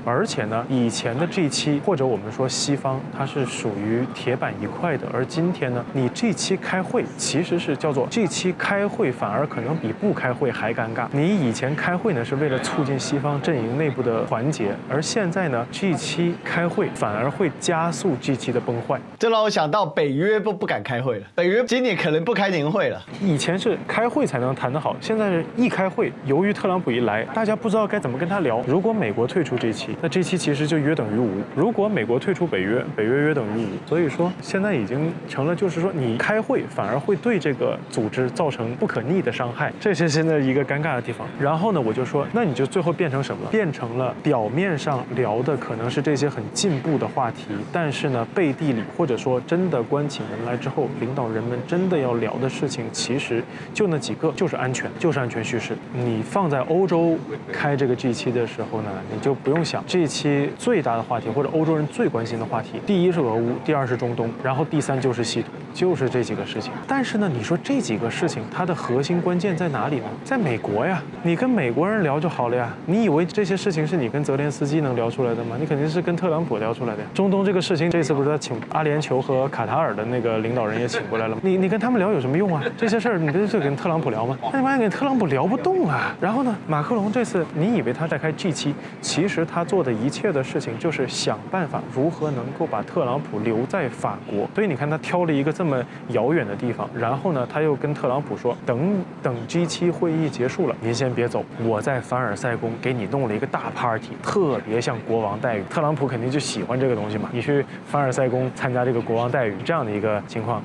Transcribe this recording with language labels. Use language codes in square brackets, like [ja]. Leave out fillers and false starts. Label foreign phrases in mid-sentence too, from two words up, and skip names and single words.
[zh] 而且呢，以前的 G7或者我們說西方，它是屬於鐵板一塊的，而今天呢，你 G7開會其實是叫做 G7開會反而可能比不開會還尷尬。你以前開會呢是為了促進西方陣營內部的團結，而現在呢 G7 開會反而會加速 G7 的崩壞。這讓我想到北約不敢開會了，北約今年可能不開年會了。以前是開會才能談得好，現在是一開會，由於特朗普一來，大家不知道該怎麼跟他聊。如果美國退出 G7，那 G7其實就約等於無；如果美國退出北約，北約约等於無。所以說現在已經成了，就是說你開會反而會對這個組織造成不可逆的傷害，這是現在一個尷尬的地方。然後呢，我就說，那你就最後變成什麼了？變成了表面上聊的可能是这些很进步的话题，但是呢，背地里或者說真的關起門來之後，領導人們真的要聊的事情，其實就那幾個，就是安全，就是安全敘事。你放在歐洲開這個 G7的時候呢，你就不用想 G7最大的話題或者歐洲人最關心的話題，第一是俄烏，第二是中東，然後第三就是稀土，就是這幾個事情。但是呢，你說這幾個事情它的核心關鍵在哪裡呢？在美國呀，你跟美國人聊就好了呀。你以為這些事情是你跟澤連斯基能聊出來的嗎？你肯定是跟特朗普聊出来的呀。中東這個事情，這次不是他請阿聯酋和卡塔爾的那個領導人也請過來了嗎？你跟他們聊有什麼用啊？這些事兒你不是跟特朗普聊嗎？那你发现跟特朗普聊不動啊。然後呢，馬克龍這次你以為他在開 G7，其實他做的一切的事情就是想辦法如何能夠把特朗普留在法國。所以你看他挑了一個這麼遙遠的地方，然後呢，他又跟特朗普說，等 G7會議結束了，您先別走，我在凡爾賽宮給你弄了一個大 party， 特別像國王待遇。特朗普肯定就喜歡這個東西嘛，你去凡爾賽宮參加這個國王待遇這樣的一個情況。